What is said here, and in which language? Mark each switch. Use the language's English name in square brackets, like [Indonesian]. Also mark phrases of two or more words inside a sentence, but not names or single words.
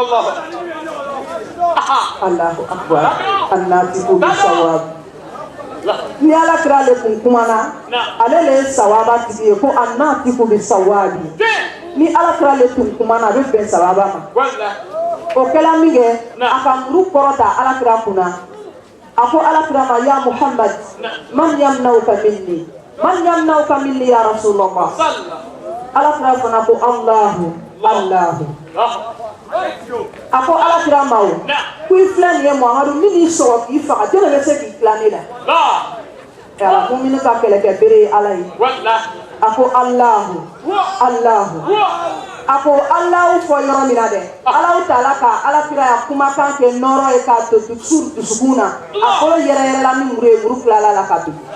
[Arabic] الله أكبر الناطق بالصواب [Bambara] ni alakira le kun kumana ale le ye sawaba tigi ye ko [Arabic] الناطق بالصواب [Bambara] ni alakira le tun kumana a bɛ bɛn sawaba ma o kɛla min kɛ a ka muru kɔrɔta alakira kunna a ko alakira ma [Arabic] يا محمد من يمنعك مني يا رسول الله [Bambara] alakira fana ko Allahu a ko alakira ma o ko i filɛ nin ye Muhammadu min y'i sɔgɔ k'i faga jɔn bɛ se k'i tila ne la ala ko min ka kɛlɛkɛ bere ye Ala ye a ko Allahu a ko Allahu fɔ yɔrɔ min na dɛ Alahu taala ka alakira ya kumakan kɛ nɔrɔ ye k'a to Duksur dusukun na a kolo yɛrɛyɛrɛla ni muru ye muru tilala la ka bin